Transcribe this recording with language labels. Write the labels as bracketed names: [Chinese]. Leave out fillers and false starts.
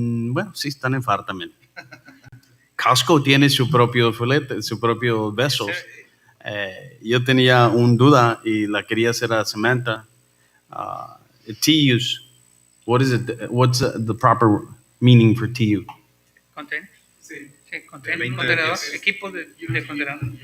[Spanish] Bueno, sí, están en FAR también. Costco tiene su propio filete, su propio besos. Yo tenía una duda y la quería hacer a Samantha. [English] TUs, what's the proper meaning for TU? Container. [Spanish] Sí, contenedor, equipo de contenedor.